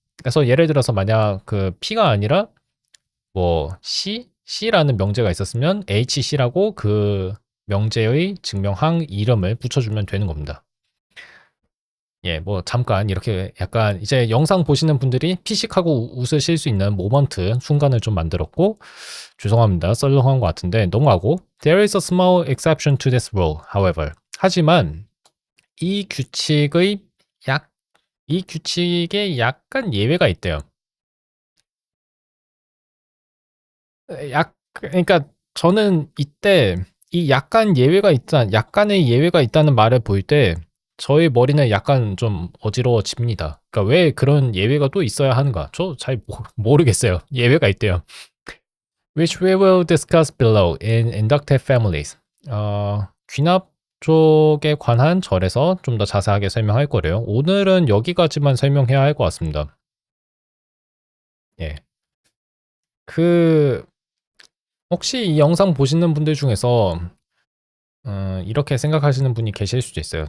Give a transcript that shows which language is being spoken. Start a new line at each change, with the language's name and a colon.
Korean: 그래서 예를 들어서 만약 그 P가 아니라 뭐 C라는 명제가 있었으면 HC라고 그 명제의 증명항 이름을 붙여주면 되는 겁니다. 예, 뭐 잠깐 이렇게 약간 이제 영상 보시는 분들이 피식하고 웃으실 수 있는 모먼트 순간을 좀 만들었고 죄송합니다. 썰렁한 것 같은데 넘어가고
English: There is a small exception to this rule, however.
Korean: 하지만 이 규칙의 이 규칙에 약간 예외가 있대요. 그러니까 저는 이때 이 약간의 예외가 있다는 말을 볼 때 저의 머리는 약간 좀 어지러워집니다. 그러니까 왜 그런 예외가 또 있어야 하는가? 저 잘 모르겠어요. 예외가 있대요.
English: Which we will discuss below in inductive families.
Korean: 귀납 쪽에 관한 절에서 좀 더 자세하게 설명할 거래요. 오늘은 여기까지만 설명해야 할 것 같습니다. 예. 혹시 이 영상 보시는 분들 중에서 이렇게 생각하시는 분이 계실 수도 있어요.